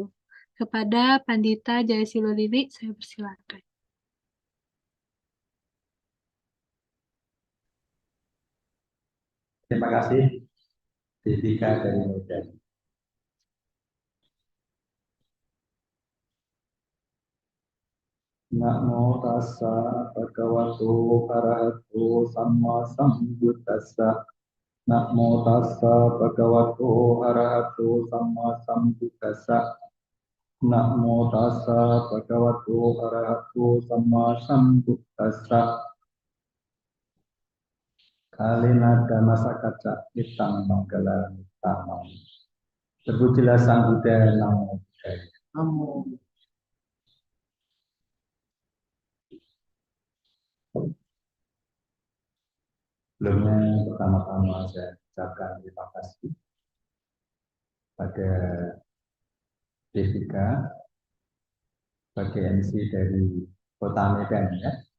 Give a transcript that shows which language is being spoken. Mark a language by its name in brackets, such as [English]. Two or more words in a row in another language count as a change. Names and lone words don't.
[Indonesian] Kepada Pandita Jaya Silo Lili, saya persilakan. Terima kasih, Devika dari Medan. [Pali] Namo tassa bhagavato arahato samma sambuddhassa. Namo tassa bhagavato arahato samma sambuddhassa. Namo tassa bhagavato arahato samma sambuddhassa. Kalina damasa kaca itang manggala tamam. [Indonesian] Terpujilah Sang Buddha, [Pali] Namo Buddhaya. [Indonesian] Namo. Sebelumnya pertama-tama saya ucapkan terima kasih pada Devika sebagai MC dari Kota Medan ya.